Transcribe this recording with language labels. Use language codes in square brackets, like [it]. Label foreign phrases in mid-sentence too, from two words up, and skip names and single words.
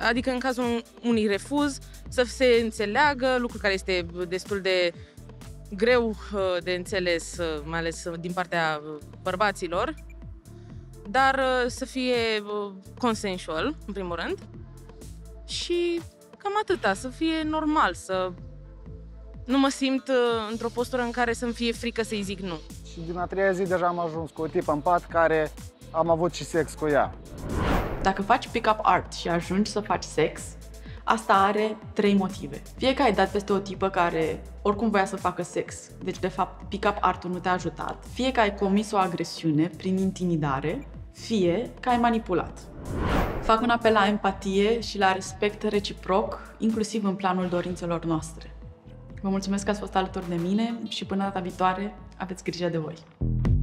[ro] Adică, în cazul unui refuz, să se înțeleagă, lucru care este destul de greu de înțeles, mai ales din partea bărbaților, dar să fie consensual, în primul rând, și cam atâta, să fie normal, să nu mă simt într-o postură în care să-mi fie frică să-i zic nu. Și din a treia zi deja am ajuns cu o tipă în pat care am avut și sex cu ea. Dacă faci [en] pick-up art [ro] și ajungi să faci sex, Asta are 3 motive. Fie că ai dat peste o tipă care oricum voia să facă sex, deci de fapt [en] pick-up art- [ro] ul nu te-a ajutat, fie că ai comis o agresiune prin intimidare, fie că ai manipulat. Fac un apel la empatie și la respect reciproc, inclusiv în planul dorințelor noastre. Vă mulțumesc că ați fost alături de mine și până data viitoare, aveți grijă de voi!